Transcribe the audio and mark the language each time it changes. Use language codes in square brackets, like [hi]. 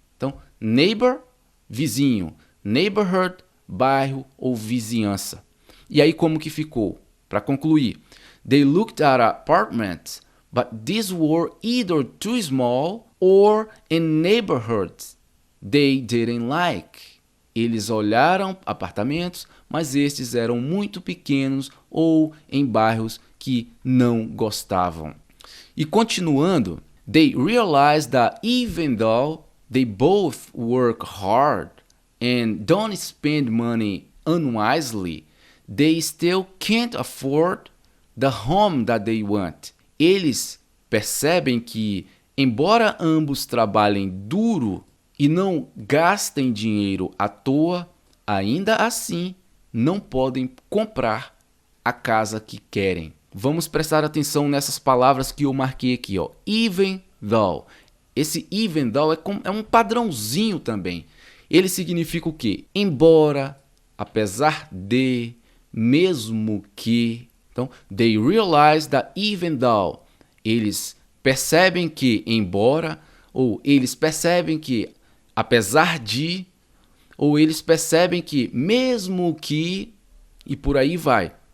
[pt] Então, neighbor, vizinho. Neighborhood, bairro ou vizinhança. E aí como que ficou? Para concluir, [en] they looked at apartments, but these were either too small or in neighborhoods they didn't like. [pt] Eles olharam apartamentos, mas estes eram muito pequenos ou em bairros que não gostavam. E continuando, [en] they realized that even though they both work hard and don't spend money unwisely, they still can't afford the home that they want. [pt] Eles percebem que, embora ambos trabalhem duro e não gastem dinheiro à toa, ainda assim não podem comprar a casa que querem. Vamos prestar atenção nessas palavras que eu marquei aqui, ó. Even though. Esse even though é um padrãozinho também. Ele significa o quê? Embora, apesar de, mesmo que. Então, [en] they realize that even though. [pt] Eles percebem que, embora, ou eles percebem que, apesar de, ou eles percebem que, mesmo que, e por aí vai.